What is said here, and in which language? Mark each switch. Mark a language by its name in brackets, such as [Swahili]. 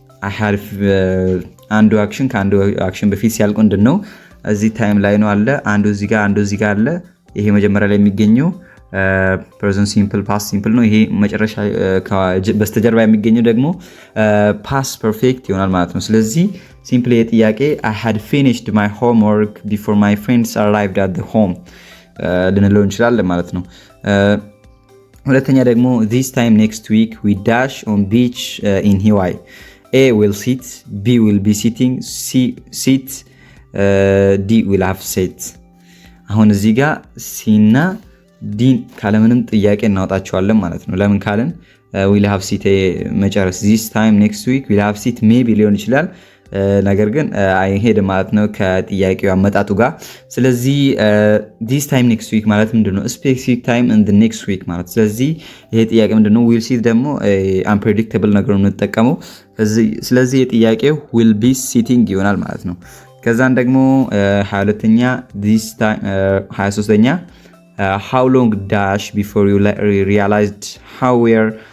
[Amharic] I had አንዱ አክሽን ከአንዱ አክሽን በፊት ሲያልቁ እንደነው እዚህ ታይም ላይ ነው አለ አንዱ እዚህ ጋር አለ። ይሄ መጀመሪያ ላይ የሚገኘው ፕሬዘንት ሲምፕል ፓስት ሲምፕል ነው። ይሄ መጨረሻ በስተጀርባ የሚገኘው ደግሞ ፓስት ፐርፌክት ይሆናል ማለት ነው። ስለዚህ ሲምፕሊ የጥያቄ [English] I had finished my homework before my friends arrived at the home [Amharic] ልንለው እንችላለን ማለት ነው። ሁለተኛ ደግሞ [English] this time next week we dash on beach in Hawaii. A will sit, B will be sitting, C sit, D will have sat. [Amharic] አሁን እዚህ ጋር ሲና ዲን ካለምንም ጥያቄ እናወጣቸዋለን ማለት ነው። ለምን ካለን ዊል ሃቭ ሲት መጨረስ [English] this time next week [Amharic] ዊል ሃቭ ሲት ሜቢ ሊሆን ይችላል። ነገር ግን አይሄድም ማለት ነው ከጥያቄው አመጣጡ ጋር። ስለዚህ this time next week ማለት ምንድነው? ስፔሲፊክ ታይም [English] in the next week [Amharic] ማለት። ስለዚህ ይሄ ጥያቄ ምንድነው? ዊል ሲት ደግሞ unpredictable ነገር ነው የምንጠቀመው። ስለዚህ የጥያቄው [English] will be sitting [Amharic] ይሆናል ማለት ነው። ከዛን ደግሞ 22ኛ this time 23ኛ [English] how long dash before you realized how you were